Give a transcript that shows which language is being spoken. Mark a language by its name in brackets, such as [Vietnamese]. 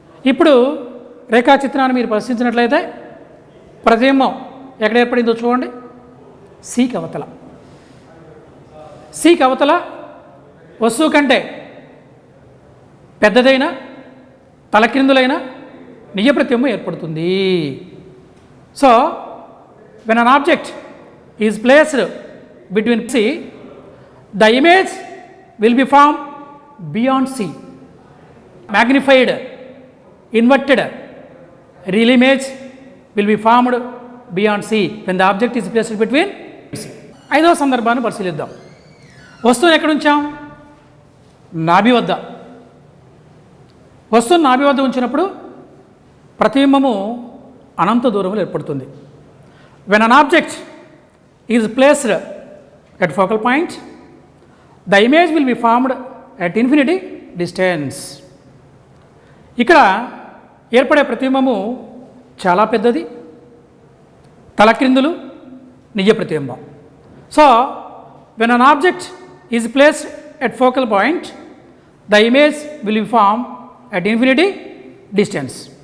[Telugu] ఇప్పుడు రేఖాచిత్రాన్ని మీరు పరిశీలించినట్లయితే ప్రతిబింబం ఎక్కడ ఏర్పడిందో చూడండి. సికి అవతల, సికి అవతల వస్తువు కంటే పెద్దదైన తలక్రిందులైన నిజ ప్రతిబింబం ఏర్పడుతుంది. [English] So when an object is placed between C, the image will be formed beyond C. Magnified, inverted real image will be formed beyond C when the object is placed between C. [Telugu] 5వ సందర్భాన్ని పరిశీలిద్దాం. వస్తువుని ఎక్కడ ఉంచాం? నాభి వద్ద. వస్తువుని నాభి వద్ద ఉంచినప్పుడు ప్రతిబింబము అనంత దూరంలో ఏర్పడుతుంది. [English] When an object is placed at focal point, the image will be formed at infinity distance. [Telugu] ఇక్కడ ఏర్పడే ప్రతిబింబము చాలా పెద్దది, తలక్రిందులు నిజ ప్రతిబింబం. [English] So when an object is placed at focal point, the image will be formed at infinity distance.